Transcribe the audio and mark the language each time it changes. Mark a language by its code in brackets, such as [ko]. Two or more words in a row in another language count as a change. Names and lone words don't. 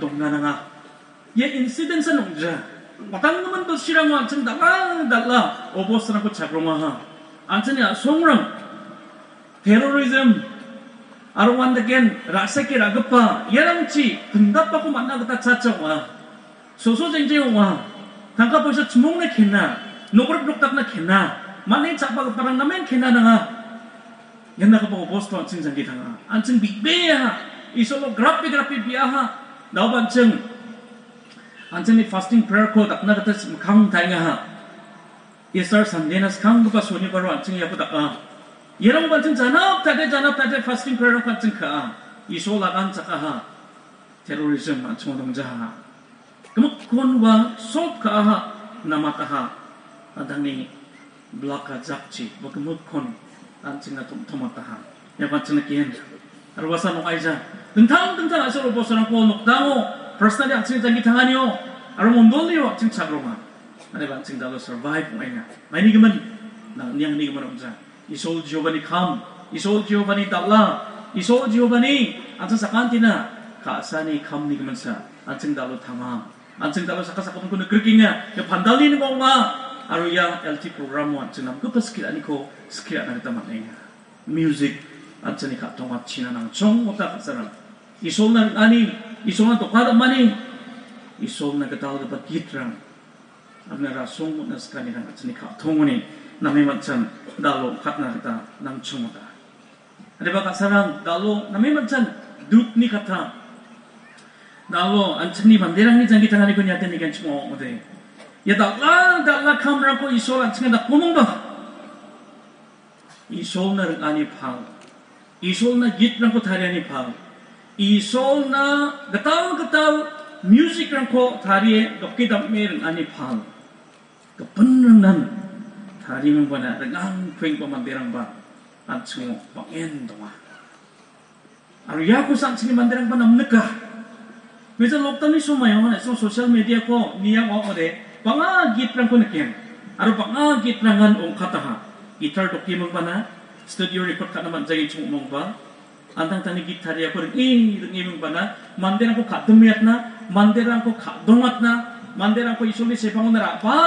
[grt] dongna nga ye incident sa nongja matang naman to sirang antini dala obos na ko chagroma ha antini songrang terrorism aruan again rasake ragapa yarangchi pendapa ko manna kata chachawa soso jengjewa tangka poisa chmongna kena nokor bloktakna kena mane chapa parang namen kena nga yanda ka po bosto anching janggi thanga anching bigbeya isolo grapi biaha daw bancheng anching [en] fasting prayer [grt] ko takna kata khang tainga ha Easter Sunday nas khang ba soni baro anching yapu taka yerang bancheng janap tade [en] fasting prayer [grt] ko anching ka isola kan chaka ha terrorism anching dongja ha kemak konwa sop ka ha namata ha adani blaka jakchi bagemut kon anching na tomata ha ya bancheng kian arwasa no aija dentang asoro bosarang ko nokdango personally anching jangi thanganio aro mondolio anching chagroma ane banching dalo survive moina maini gemen nang niang ni gemen onja isol jiobani kham isol jiobani dalla isol jiobani anching sakantina kasani kham ni gemen sa anching dalo thama anching dalo sakasakapun ko nagrikinga ya pandali ni bongma aro ya LT program mo anching nam ko skill ani ko skill na tamat nga music anching ka tonga china nang chong mota kasarang isol na ani isol na tokada mani isol na katal ka gitrang amna rasong mo na skani nang anching ka tongoni nami machan dalo khatna kata nang chong mota ade ba kasarang dalo nami machan dut ni kata dalo anching ni banderang ni jangi tangani ko nyate ni kan chmo ode ya dalla kamera ko isol anching na kumong ba isol na ani phang isol na git rang ko thari ani phang isol na gatal music rang ko thari dokki dam mer ani phang kapan nan thari mong bana rangang kweng pa mandirang ba anching pangen donga aru ya ko sang chini mandirang ba namneka meja lockdown ni sumayo na [en] social media [grt] ko niya ko ode panga git rang ko nakian aro panga git rangan ong kataha gitar dokki mong bana [en] studio record [grt] ka naman jagi chung mong ba antang tani gitar ya ko ring mong bana manderang ko kadumyat na manderang ko kadongat na manderang ko isoli sepangon na pa